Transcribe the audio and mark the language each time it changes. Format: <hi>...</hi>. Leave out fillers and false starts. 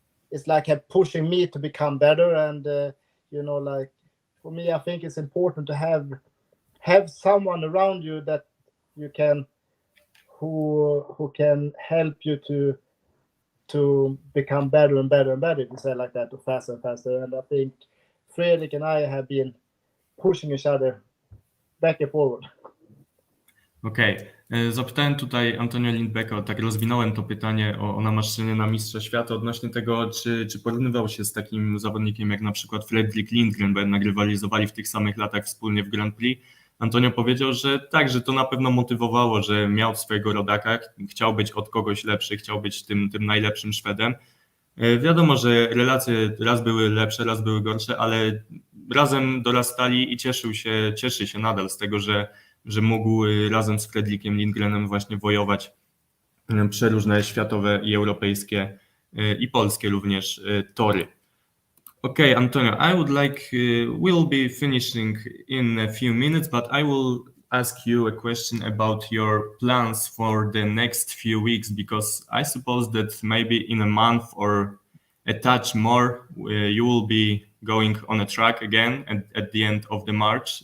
<en>it's like pushing me to become better, and like for me, I think it's important to have someone around you that you can who can help you to become better and better and better, if you say like that, or faster and faster. And I think Fredrik and I have been pushing each other back and forward.</en> <pl>Okej. Zapytałem tutaj Antonia Lindbäcka, tak rozwinąłem to pytanie o namaszczenie na mistrza świata odnośnie tego, czy porównywał się z takim zawodnikiem jak na przykład Fredrik Lindgren, bo jednak rywalizowali w tych samych latach wspólnie w Grand Prix. Antonio powiedział, że tak, że to na pewno motywowało, że miał swojego rodaka, chciał być od kogoś lepszy, chciał być tym najlepszym Szwedem. Wiadomo, że relacje raz były lepsze, raz były gorsze, ale razem dorastali i cieszy się nadal z tego, że mógł razem z Fredrikiem Lindgrenem właśnie wojować przeróżne światowe i europejskie i polskie również tory.</pl> <en>Okay, Antonio, I would like, we'll be finishing in a few minutes, but I will ask you a question about your plans for the next few weeks, because I suppose that maybe in a month or a touch more, you will be going on a track again at the end of the March.</en>